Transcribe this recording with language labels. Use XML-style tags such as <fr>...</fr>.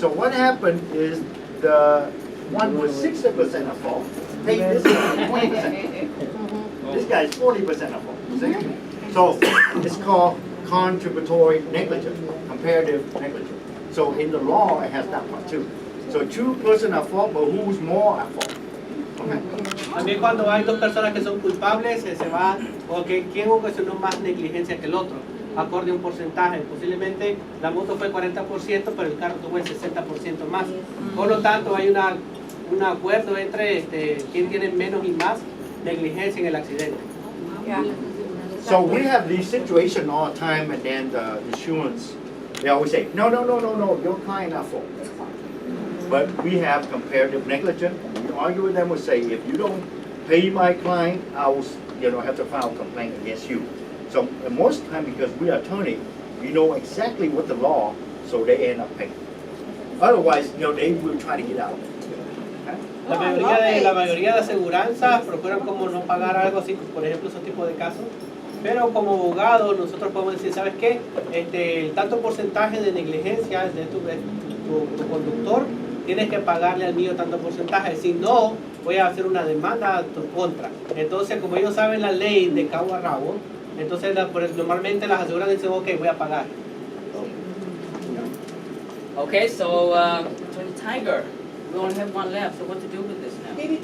<en>So what happened is the one with 60% at fault, take this one 20%. This guy is 40% at fault. See? So it's called contributory negligence, comparative negligence. So in the law, it has that part too. So two persons are fault, but who's more at fault? Okay.</en> <es>También cuando hay dos personas que son culpables, se va, o que quién ocasionó más negligencia que el otro, acorde a un porcentaje. Posiblemente la moto fue 40%, pero el carro tuvo el 60% más. Por lo tanto, hay un acuerdo entre quién tiene menos y más negligencia en el accidente.</es> <en>So we have these situations all the time, and then the insurance, they always say, no, your client at fault. But we have comparative negligence. We argue with them, we say, if you don't pay my client, I will, have to file a complaint against you. So most of the time, because we are attorney, we know exactly what the law, so they end up paying. Otherwise, they will try to get out.</en> <es>La mayoría de aseguranzas procuran como no pagar algo así, por ejemplo, esos tipos de casos. Pero como abogados nosotros podemos decir, ¿sabes qué? El tanto porcentaje de negligencia de tu conductor, tienes que pagarle al mío tanto porcentaje, si no, voy a hacer una demanda a tu contra. Entonces, como ellos saben la ley de cabo a rabo, entonces normalmente las aseguranzas dicen, ok, voy a pagar.</es> <en>Okay, so Tiger, we only have one left, so what to do with this now?</en>